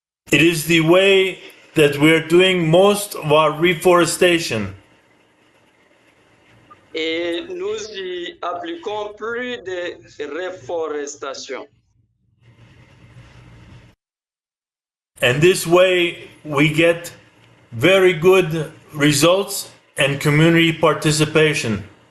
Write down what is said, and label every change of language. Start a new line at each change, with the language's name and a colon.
English: It is the way that we are doing most of our reforestation.
French: Et nous y appliquons plus de reforestation.
English: And this way we get very good results and community participation.